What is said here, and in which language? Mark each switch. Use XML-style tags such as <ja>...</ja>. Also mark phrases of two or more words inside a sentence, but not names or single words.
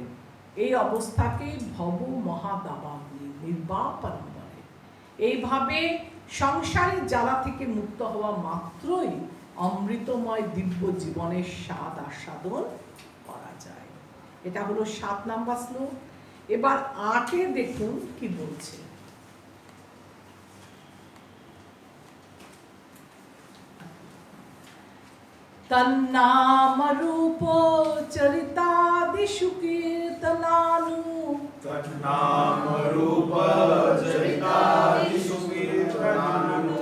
<bn>এই অবস্থাকে ভব মহাদাবাগ্নি নির্বাপন বলে। এইভাবে সংসারের জ্বালা থেকে মুক্ত হওয়া মাত্রই অমৃতময় দিব্য জীবনের স্বাদ আস্বাদন করা যায়। এটা হলো 7 নাম্বার শ্লোক। এবার 8-এ দেখুন কি বলছে।</bn> <sa>तन्नाम रूप चरितादिषु कीर्तनानु, तन्नाम रूप चरितादिषु कीर्तनानु,</sa>